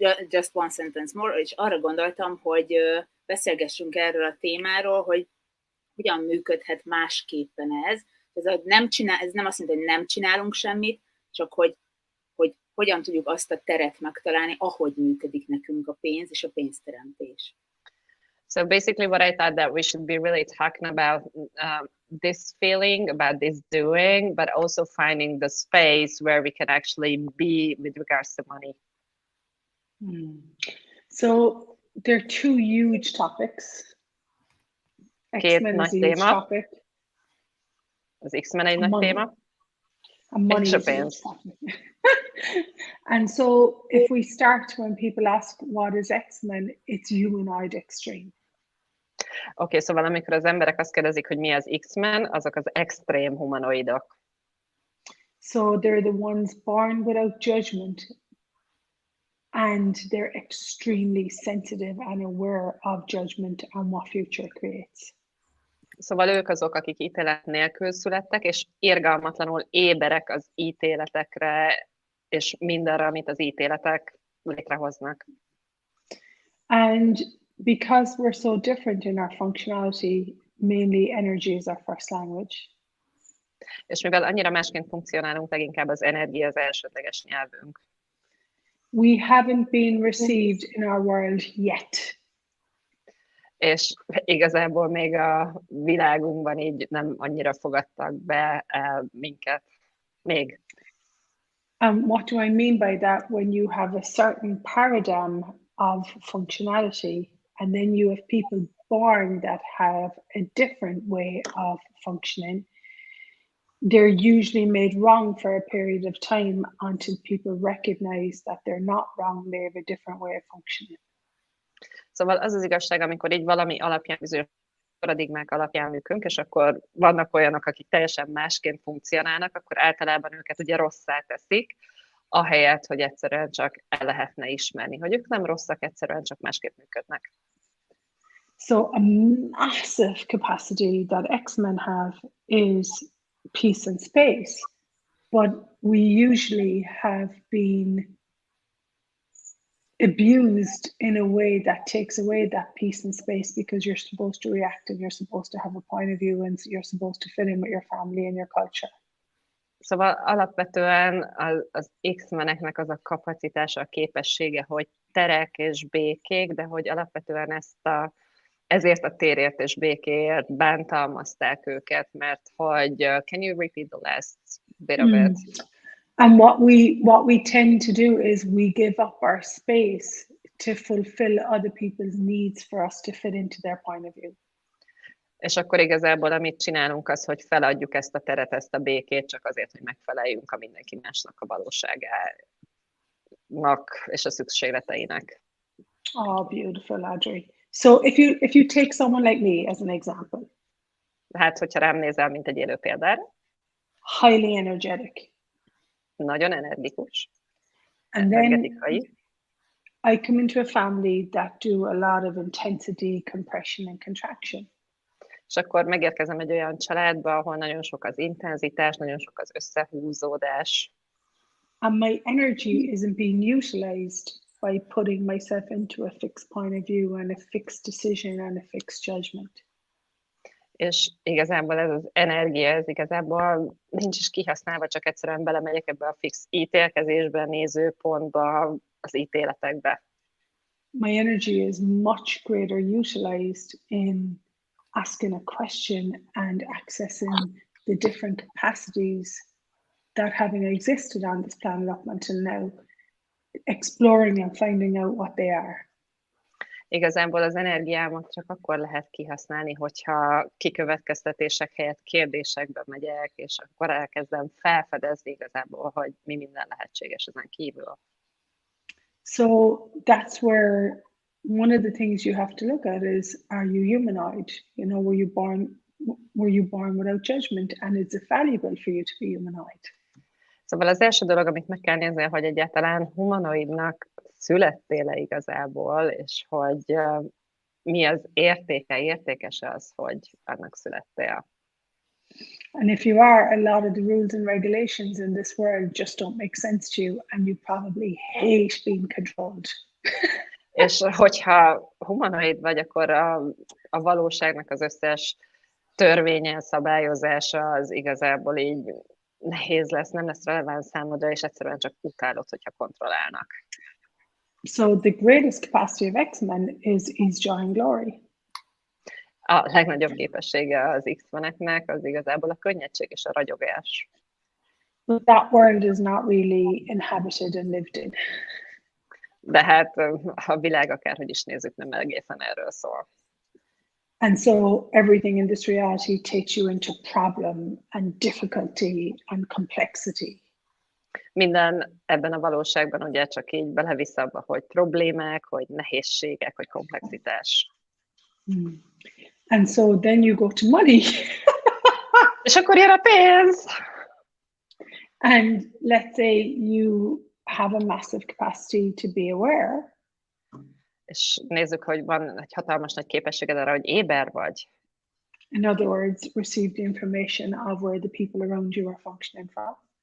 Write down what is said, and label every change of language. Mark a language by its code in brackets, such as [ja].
[en] Just one sentence more, [hu] és arra gondoltam, hogy beszélgessünk erről a témáról, hogy hogyan működhet másképpen ez. Ez nem azt mondja, hogy nem csinálunk semmit, csak hogy hogyan tudjuk azt a teret megtalálni, ahogy működik nekünk a pénz és a pénzteremtés. [en] So basically what I thought that we should be really talking about this feeling, about this doing, but also finding the space where we can actually be with regards to money. So there are 2 huge topics. X-Men is a huge topic. [hu] Az X-Men egy nagy téma. [en] And money is a huge topic. And so if we start when people ask what is X-Men, it's humanoid extreme. [hu] Oké, szóval amikor az emberek azt kérdezik, hogy mi az X-Men, azok az extrém humanoidok. [en] So they're the ones born without judgment, and they're extremely sensitive and aware of judgment and what future creates. [hu] Szóval ők azok, akik ítélet nélkül születtek, és irgalmatlanul éberek az ítéletekre, és mindenre, amit az ítéletek létrehoznak. [en] And because we're so different in our functionality, mainly energy is our first language. [hu] És mivel annyira másként funkcionálunk, leginkább az energia az elsődleges nyelvünk. [en] We haven't been received in our world yet. [hu] És igazából még a világunkban így nem annyira fogadtak be minket. Még. [en] What do I mean by that? When you have a certain paradigm of functionality, and then you have people born that have a different way of functioning, they're usually made wrong for a period of time until people recognize that they're not wrong, they have a different way of functioning. [hu] Szóval az az igazság, amikor így valami alapján bizonyos paradigmák alapján működünk, és akkor vannak olyanok, akik teljesen másként funkcionálnak, akkor általában őket ugye rosszá teszik, ahelyett, hogy egyszerűen csak el lehetne ismerni, hogy ők nem rosszak, egyszerűen csak másképp működnek. [en] So a massive capacity that X-men have is peace and space, but we usually have been abused in a way that takes away that peace and space, because you're supposed to react and you're supposed to have a point of view and you're supposed to fit in with your family and your culture. [hu] Szóval alapvetően az X-meneknek az a kapacitása, a képessége, hogy terek és békék, de hogy alapvetően ezért a térért és békéért bántalmazták őket, mert hogy [en] can you repeat the last bit of it? And what we tend to do is we give up our space to fulfill other people's needs for us to fit into their point of view. [hu] És akkor igazából amit csinálunk az, hogy feladjuk ezt a teret, ezt a békét, csak azért, hogy megfeleljünk a mindenki másnak a valóságának és a szükségleteinek. [en] Oh, beautiful, Audrey. So if you take someone like me as an example. [hu] Hát, hogyha rám nézel, mint egy élő példára. [en] Highly energetic. [hu] Nagyon energikus. [en] And then I come into a family that do a lot of intensity, compression and contraction. [hu] És akkor megérkezem egy olyan családba, ahol nagyon sok az intenzitás, nagyon sok az összehúzódás. [en] And my energy isn't being utilized by putting myself into a fixed point of view and a fixed decision and a fixed judgment. [hu] És igazából ez az energia, ez igazából nincs is kihasználva, csak egyszerűen belemegyek ebbe a fix ítélkezésbe, nézőpontba, az ítéletekbe. [en] My energy is much greater utilized in asking a question and accessing the different capacities that having existed on this planet up until now, exploring and finding out what they are. [hu] Igazából az energiámat csak akkor lehet kihasználni, hogyha kikövetkeztetések helyett kérdésekbe megyek, és akkor elkezdem felfedezni igazából, hogy mi minden lehetséges ezen kívül. [en] So that's where one of the things you have to look at is, are you humanoid? You know, were you born without judgment, and is it valuable for you to be humanoid? [hu] Szóval az első dolog, amit meg kell nézni, hogy egyáltalán humanoidnak születtél-e igazából, és hogy mi az értékes az, hogy annak születtél. [en] And if you are, a lot of the rules and regulations in this world just don't make sense to you, and you probably hate being controlled. [hu] És hogyha humanoid vagy, akkor a valóságnak az összes törvénye, szabályozása az igazából így nehéz lesz, nem lesz releváns számodra, és egyszerűen csak utálod, hogyha kontrollálnak. [en] So the greatest capacity of X-Men is joy and glory. [hu] A legnagyobb képessége az X-meneknek az igazából a könnyedség és a ragyogás. [en] But that world is not really inhabited and lived in. [hu] De hát a világ akárhogy is nézzük, nem egészen erről szól. [en] And so everything in this reality takes you into problem and difficulty and complexity. [hu] Minden ebben a valóságban ugye csak így belevisz abba, hogy problémák, hogy nehézségek, hogy komplexitás. [en] And so then you go to money. [hu] És akkor jön a pénz! [en] And let's say you have a massive capacity to be aware. [hu] És nézzük, hogy van egy hatalmas nagy képességed arra, hogy éber vagy. [en] In other words, receive the information of where the people around you are functioning from.